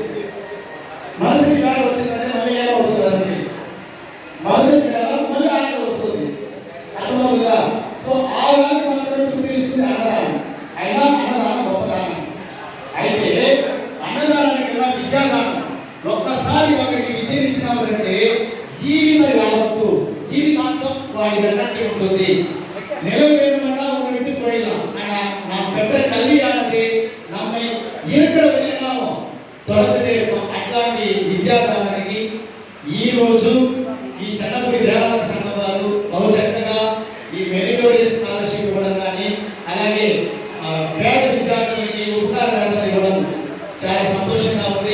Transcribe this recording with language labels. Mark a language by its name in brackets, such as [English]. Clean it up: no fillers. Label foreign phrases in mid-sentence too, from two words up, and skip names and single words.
[Telugu] మనసుకి గాలి వచ్చిందంటే మళ్ళీ ఏమవుతుంది అండి, మనసుకి గాలి మళ్ళీ ఆకలి వస్తుంది అర్థమవుతుందా. సో ఆ గాలికి మాత్రమే తృప్తినిస్తుంది అన్నదానం. అయినా అన్నదానం గొప్పదానం. అయితే అన్నదానానికి విద్యాదానం ఒక్కసారి ఒకరికి విద్యనిచ్చినామంటే జీవిత యావత్తు జీవితాంతం వారి వెన్నట్టు ఉంటుంది. [Tamil] நிலவேணும்னா உங்க விட்டு போயிடலாம். ஆனா நாம் பெற்ற கல்வியானது நம்மை இருக்கிற [Telugu] వరకేమో తొలగటే అట్లాంటి విద్యాదానానికి ఈ రోజు ఈ చెన్నపల్లి దేవాలయ సంఘం వారు బహు చక్కగా ఈ [English] meritorious scholarship [Telugu] ఇవ్వడం కానీ అలాగే పేద విద్యార్థులకి ఉపకార వేతనం ఇవ్వడం చాలా సంతోషంగా ఉంది.